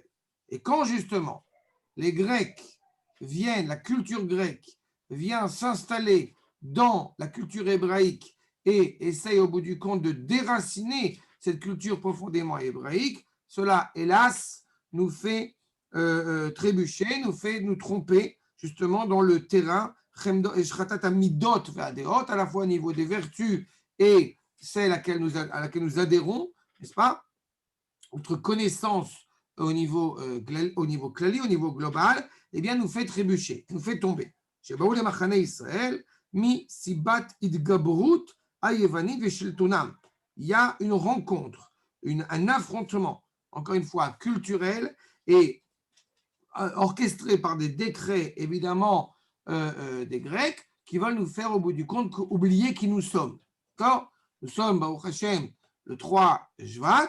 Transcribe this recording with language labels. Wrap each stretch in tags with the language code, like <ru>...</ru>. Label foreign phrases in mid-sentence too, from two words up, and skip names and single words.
<fr>Et quand justement les Grecs la culture grecque vient s'installer dans la culture hébraïque et essaye au bout du compte de déraciner cette culture profondément hébraïque, cela, hélas, nous fait trébucher, nous fait nous tromper justement dans le terrain à la fois au niveau des vertus et celle à laquelle nous adhérons, n'est-ce pas? Notre connaissance au niveau clali, au niveau global, eh bien, nous fait trébucher, nous fait tomber. Chez Baoul et Machane Israël,</fr> <he>מסיבת התגברות היוונית ושלטונם.</he> <fr>Il y a une rencontre, un affrontement, encore une fois, culturel et orchestré par des décrets, évidemment, des Grecs, qui veulent nous faire, au bout du compte, oublier qui nous sommes. D'accord? Nous sommes,</fr> <he>ברוך השם,</he> <fr>le 3 Shvat.</fr>